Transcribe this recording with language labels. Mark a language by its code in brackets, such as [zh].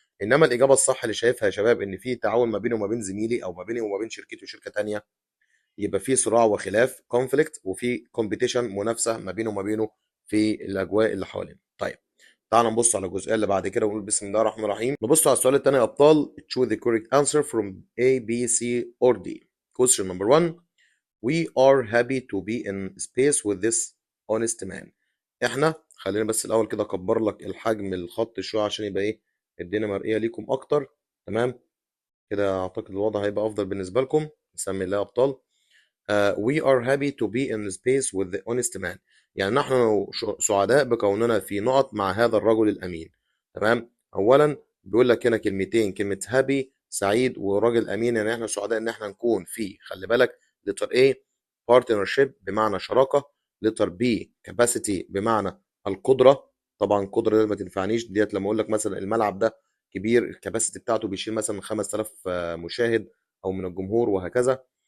[ar] انما الاجابه الصح اللي شايفها يا شباب ان في تعاون ما بيني وما بين زميلي او ما بيني وما بين شركتي وشركه تانيه، يبقى في صراع وخلاف conflict، وفي competition منافسه ما بينه وما بينه في الاجواء اللي حوالينا. طيب تعال نبص على الجزئيه اللي بعد كده ونقول بسم الله الرحمن الرحيم. نبص على السؤال الثاني يا ابطال. [en] choose the correct answer from A B C or D. question number 1. we are happy to be in space with this honest man. [ar] احنا خلينا بس الاول كده اكبر لك الحجم الخط شويه عشان يبقى ايه الدنيا مرئيه ليكم اكتر. تمام كده اعتقد الوضع هيبقى افضل بالنسبه لكم. نسمي الله يا ابطال. [en] we are happy to be in space with the honest man، [ar] يعني نحن سعداء بكوننا في نقط مع هذا الرجل الامين. تمام. اولا بيقول لك هنا كلمتين، كلمه happy سعيد وراجل امين، يعني احنا سعداء ان احنا نكون فيه. خلي بالك [en] letter A partnership [ar] بمعنى شراكه، [en] letter B capacity [ar] بمعنى القدره. طبعا القدره دي ما تنفعنيش ديت لما اقول لك مثلا الملعب ده كبير، الكباسيتي بتاعته بيشيل مثلا 5000 مشاهد او من الجمهور وهكذا.